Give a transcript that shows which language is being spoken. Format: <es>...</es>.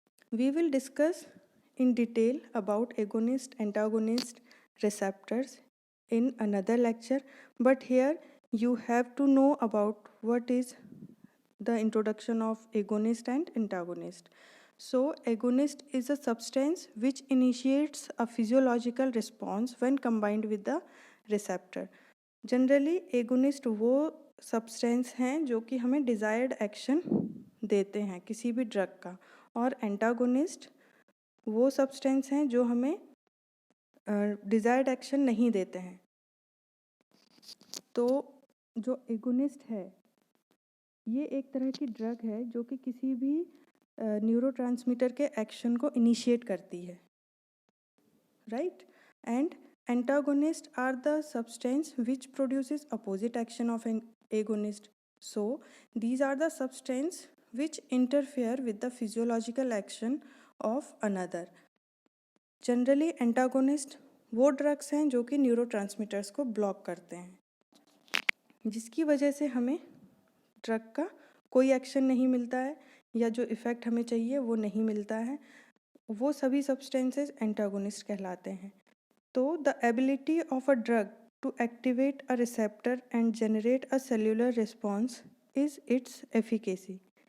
<en>We will discuss in detail about agonist, antagonist, receptors in another lecture, but here you have to know about what is the introduction of agonist and antagonist. So, agonist is a substance which initiates a physiological response when combined with the receptor.</en> <hi>Generally agonist वो substance हैं जो कि हमें desired action देते हैं किसी भी drug का, और एंटागोनिस्ट वो सब्सटेंस हैं जो हमें डिज़ायर्ड एक्शन नहीं देते हैं। तो जो एगोनिस्ट है ये एक तरह की ड्रग है जो कि किसी भी न्यूरोट्रांसमीटर के एक्शन को इनिशिएट करती है, right?</hi> <en>And antagonists are the substance which produces opposite action of an agonist. So these are the substance which interfere with the physiological action of another.</en> <hi>Generally antagonist वो drugs हैं जो कि neurotransmitters को block करते हैं, जिसकी वजह से हमें ड्रग का कोई एक्शन नहीं मिलता है या जो इफ़ेक्ट हमें चाहिए वो नहीं मिलता है। वो सभी सब्सटेंसेस एंटागोनिस्ट कहलाते हैं। तो</hi> <en>The ability of a drug to activate a receptor and generate a cellular response is its efficacy.</en>